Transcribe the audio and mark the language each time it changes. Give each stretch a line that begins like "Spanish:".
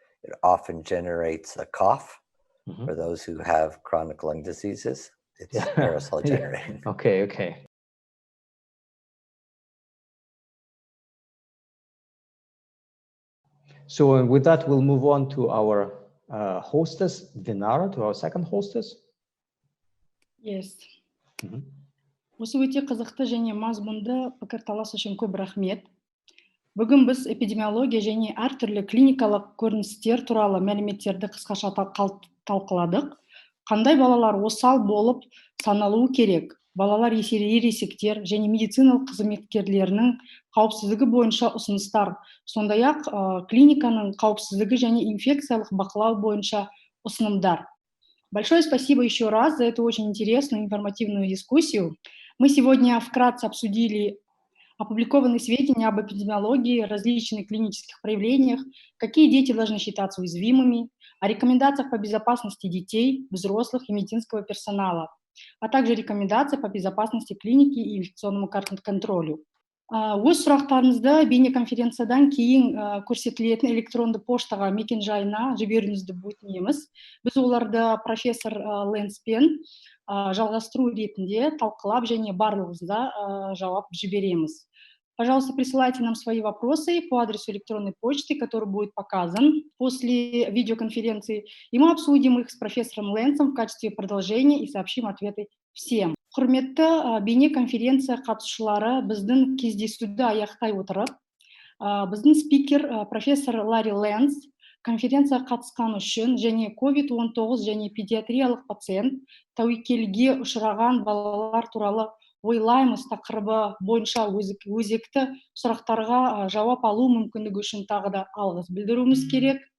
English: It often generates a cough. For those who have chronic lung diseases, it's aerosol generating. Okay. So with that, we'll move on to our hostess, Dinara, to our second hostess. Yes.
Kazakh: Осы өте қызықты және мазмұнды пікірталас үшін көп рахмет. Бүгін біз эпидемиология және әртүрлі клиникалық көріністер туралы мәліметтерді қысқаша талқыладық. Қандай балалар осал болып саналуы керек? Балалар ересектер және медициналық қызметкерлерінің қауіпсіздігі бойынша ұсыныстар, сондай-ақ клиниканың қауіпсіздігі және инфекциялық бақылау бойынша ұсынымдар.
Russian: Большое спасибо еще раз за эту очень интересную информативную дискуссию. Мы сегодня вкратце обсудили опубликованные сведения об эпидемиологии, различных клинических проявлениях, какие дети должны считаться уязвимыми, о рекомендациях по безопасности детей, взрослых и медицинского персонала, а также рекомендации по безопасности клиники и инфекционному контролю.
Kazakh: Өз сұрақтарыңызды бейнеконференциядан кейін көрсетілетін электронды поштаға мекен-жайына жіберуіңізді өтінеміз. Біз оларды профессор Ленспен жалғастыру ретінде талқылап және барлығыңызға жауап жібереміз.
Russian: Пожалуйста, присылайте нам свои вопросы по адресу электронной почты, который будет показан после видеоконференции, и мы обсудим их с профессором Ленсом в качестве продолжения и сообщим ответы всем.
Kazakh: Құрметті бейнеконференция қатысушылары, біздің кездесуді аяқтай отырып, біздің спикер профессор Ларри Ленс конференцияға қатысқан үшін және COVID-19 және педиатриялық пациент тәуекелге ұшыраған балалар туралы ойлаймыз тақырыбы бойынша өзекті сұрақтарға жауап алу мүмкіндігі үшін тағы да алғыс білдіруіміз керек.